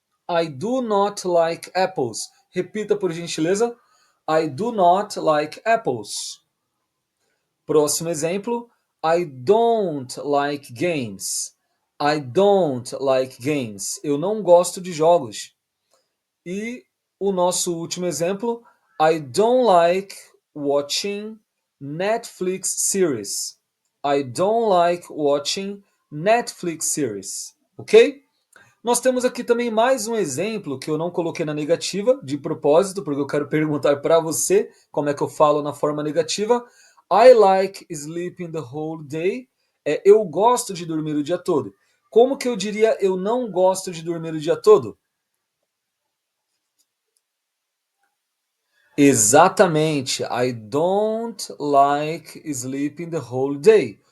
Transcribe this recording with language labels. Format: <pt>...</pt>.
<en>I do not like apples.</en> <pt>Repita, por gentileza.</pt> <en>I do not like apples.</en> <pt>Próximo exemplo.</pt> <en>I don't like games. I don't like games.</en> <pt>Eu não gosto de jogos. E o nosso último exemplo.</pt> <en>I don't like watching Netflix series. I don't like watching Netflix series, ok?</en> <pt>Nós temos aqui também mais um exemplo que eu não coloquei na negativa, de propósito, porque eu quero perguntar para você como é que eu falo na forma negativa.</pt> <en>I like sleeping the whole day.</en> <pt>Eu gosto de dormir o dia todo. Como que eu diria eu não gosto de dormir o dia todo? Exatamente.</pt> <en>I don't like sleeping the whole day.</en>